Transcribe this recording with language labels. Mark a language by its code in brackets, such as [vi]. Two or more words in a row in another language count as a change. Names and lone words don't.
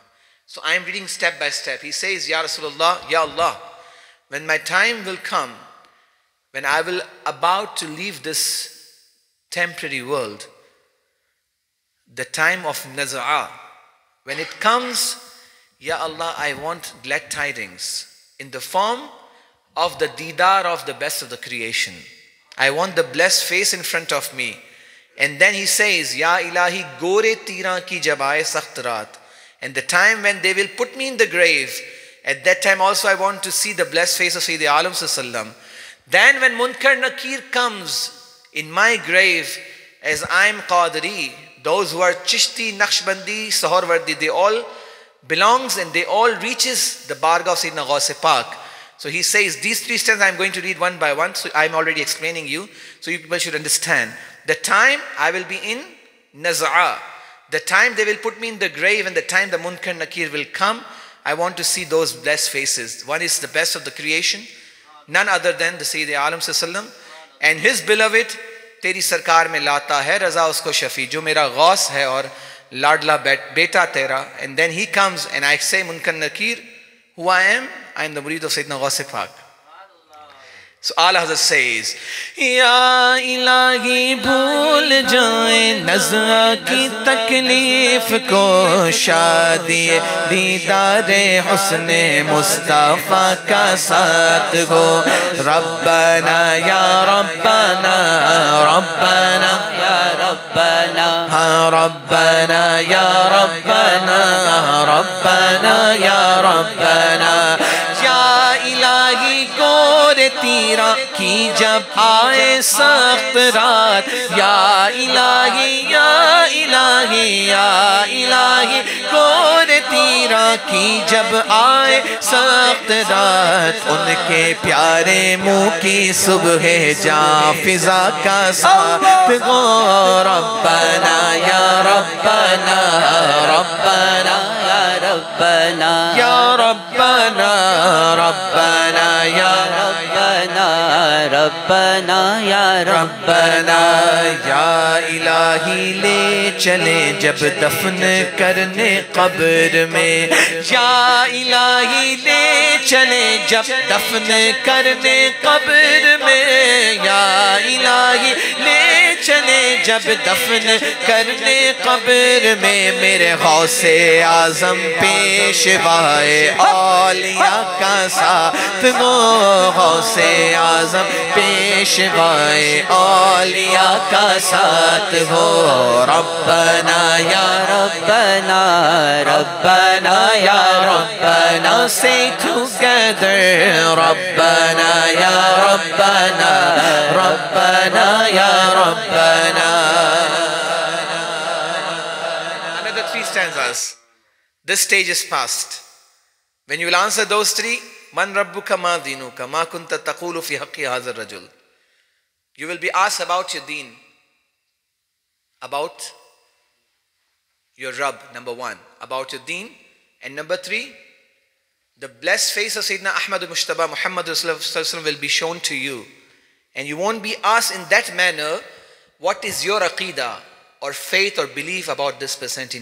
[en] So I am reading step by step. He says, [ar] يا رسول الله، يا الله, [en] when my time will come, when I will about to leave this temporary world, the time of Naz'a, when it comes, [ar] يا الله, [en] I want glad tidings in the form of the Didar of the best of the creation. I want the blessed face in front of me. And then he says, [ur] یا الٰہی، گورِ تیرہ کی جب آئے سخت رات. [en] And the time when they will put me in the grave, at that time also I want to see the blessed face of Sayyidi Alam Sallam. Then when Munkar Nakir comes in my grave, as I am Qadri, those who are Chishti, Naqshbandi, Saharwardi, they all belongs and they all reaches the Bargah of Sayyidina Ghaus Pak. So he says, these three stanzas I am going to read one by one. So I am already explaining you. So you people should understand. The time I will be in Naz'a, the time they will put me in the grave and the time the Munkar Nakir will come, I want to see those blessed faces. One is the best of the creation, none other than the Sayyidi Alam Sallam, and his beloved, [ur] تیری سرکار میں لاتا ہے رضا اس کو شفیع، جو میرا غوث ہے اور لاڈلا بیٹا تیرا. [en] And then he comes and I say, Munkar Nakir, who I am the murid of Sayyidina Ghaus Pak. So A'la Hazrat says, [ur] یا الٰہی بھول جائے نزع کی تکلیف کو، شادیِ دیدارِ حسنِ مصطفیٰ کا ساتھ ہو. [ar] ربنا يا ربنا، ربنا يا ربنا، ربنا يا ربنا، ربنا يا ربنا. [ur] یا الٰہی گورِ تیرہ کی جب آئے سخت رات, یا الٰہی، یا الٰہی، یا الٰہی، گورِ تیرہ کی جب آئے سخت رات، ان کے پیارے منہ کی صبحِ جاں فزا کا ساتھ ہو. [ar] ربنا يا ربنا، ربنا يا ربنا، يا ربنا، ربنا يا ربنا، ربنا يا ربنا. [ur] یا الٰہی لے چلے جب دفن کرنے قبر میں, یا الٰہی لے چلے جب دفن کرنے قبر میں, یا الٰہی لے چلے جب دفن کرنے قبر میں. میرے غوثِ اعظم پیشوائے اولیا کا ساتھ ہو، غوثِ اعظم پیشوائے اولیا کا ساتھ ہو. [ar] ربنا يا ربنا، ربنا يا ربنا, [en] say together, [ar] ربنا يا ربنا، ربنا يا ربنا. [en] Another three stanzas. This stage is past. When you will answer those three, [ar] من ربك ما دينك، ما كنت تقول في حق هذا الرجل. [en] You will be asked about your deen, about your Rabb, number one, about your deen, and number three, the blessed face of Sayyidina Ahmad al-Mujtaba Muhammad Rasulullah will be shown to you. And you won't be asked in that manner, what is your aqidah or faith or belief about this person?